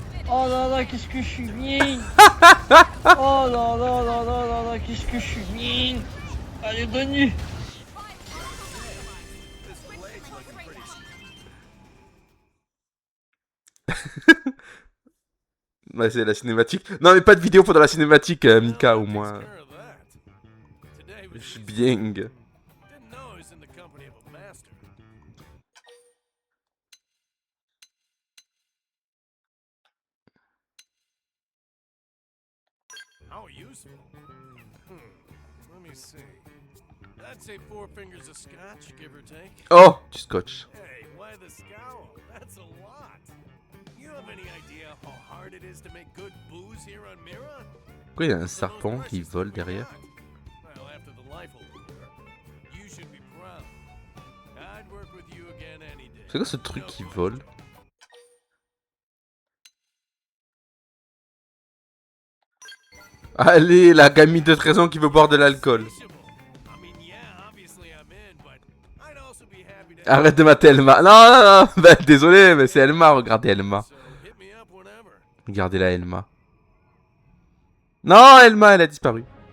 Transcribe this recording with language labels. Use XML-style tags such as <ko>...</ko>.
<fr>Oh là là, qu'est-ce que je suis bien. Oh là là là là là là, qu'est-ce que je suis bien. Allez, bonne nuit. Ouais, c'est la cinématique. Non mais pas de vidéo pendant la cinématique, Mika au moins.</fr> <en>Care of that. Today was</en> <fr>Je suis bien.</fr> <en>didn't know he was in the company of a master. How useful. Let me see. I'd say 4 fingers of scotch, give or take.</en> <fr>Oh, du scotch.</fr> <en>Hey, why the scowl? That's a lot. You have any idea how hard it is to make good booze here on Mira?</en> <fr>Pourquoi il y a un serpent qui vole derrière?</fr> <en>Well, after the life over, you should be proud. I'd work with you again any day.</en> <fr>C'est quoi ce truc qui vole? Allez, la gamine de 13 ans qui veut boire de l'alcool.</fr> <en>I mean, yeah, obviously I'm in, but I'd also be happy to</en> <fr>Arrête de mater Elma. Non, non, non. Bah, désolé, mais c'est Elma. Regardez Elma.</fr> <en>so hit me up whenever.</en> <fr>Regardez la Elma. Non, Elma, elle a disparu.</fr>